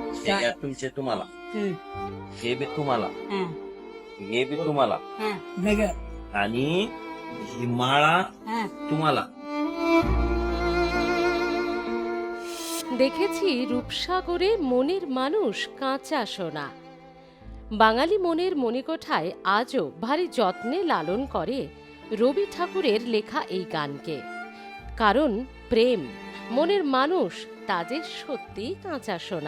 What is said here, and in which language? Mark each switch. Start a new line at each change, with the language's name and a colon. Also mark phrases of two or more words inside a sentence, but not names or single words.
Marathi: या तुमचे तुम्हाला, हं, हे बी तुम्हाला, हं, हे बी तुम्हाला हं, वेगळं, आणि ही माळा हं. तुम्हाला।
Bangla: দেখেছি রূপসাগরে মনের মানুষ কাঁচা সোনা। বাঙালি মনের মণিকোঠায় আজও ভারী যত্নে লালন করে রবি ঠাকুরের লেখা এই গানকে। কারণ প্রেম, মনের মানুষ তা যে সত্যিই কাঁচা সোনা।